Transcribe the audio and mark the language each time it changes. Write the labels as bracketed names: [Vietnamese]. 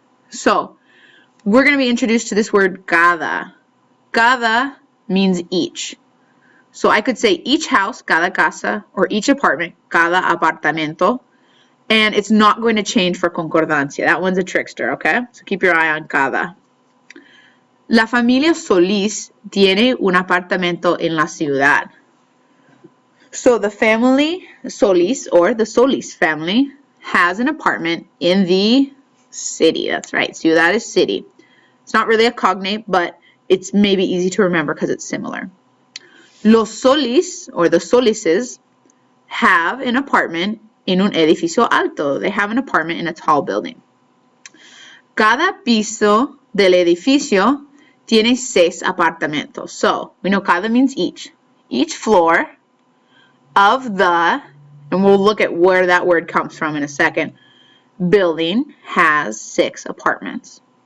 [English] So we're going to be introduced to this word cada. Cada means each. So I could say each house, [Spanish] cada casa, [English] or each apartment, [Spanish] cada apartamento. [English] And it's not going to change for concordancia. That one's a trickster, okay? So keep your eye on cada. [Spanish] La familia Solís tiene un apartamento en la ciudad. [English] So the family Solís, or the Solís family, has an apartment in the city. That's right. Ciudad is city. It's not really a cognate, but it's maybe easy to remember because it's similar. Los Solís, or the Solises, have an apartment [Spanish] en un edificio alto. [English] They have an apartment in a tall building. [Spanish] Cada piso del edificio tiene 6 apartamentos. [English] So, we know cada means each. Each floor of the, and we'll look at where that word comes from in a second, building has 6 apartments.